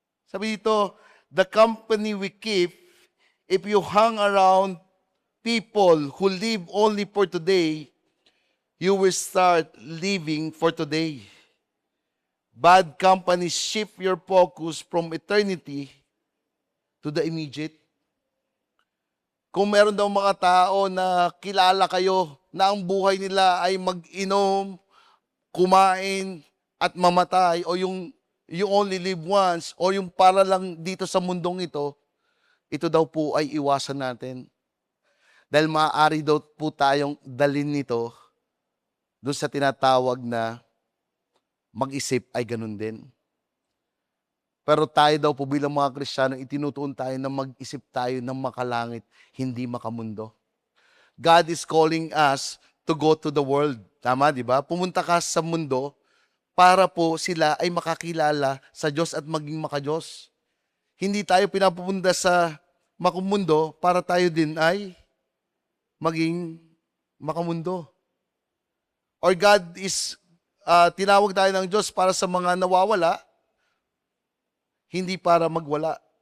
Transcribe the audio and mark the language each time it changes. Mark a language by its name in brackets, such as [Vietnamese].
[Filipino] Sabi dito, [English] the company we keep If you hang around people who live only for today, you will start living for today. Bad companies shift your focus from eternity to the immediate. [Filipino] Kung meron daw mga tao na kilala kayo na ang buhay nila ay mag-inom, kumain, at mamatay, o yung [English] you only live once, [Filipino] o yung para lang dito sa mundong ito daw po ay iwasan natin. Dahil maaari daw po tayong dalhin nito doon sa tinatawag na mag-isip ay ganun din. Pero tayo daw po bilang mga Kristiyano, itinutuon tayo na mag-isip tayo ng makalangit, hindi makamundo. [English] God is calling us to go to the world. [Filipino] Tama, di ba? Pumunta ka sa mundo para po sila ay makakilala sa Diyos at maging makadiyos. Hindi tayo pinapupunta sa makamundo para tayo din ay maging makamundo. [English] Or God is, [Filipino] tinawag tayo ng Diyos para sa mga nawawala, hindi para magwala.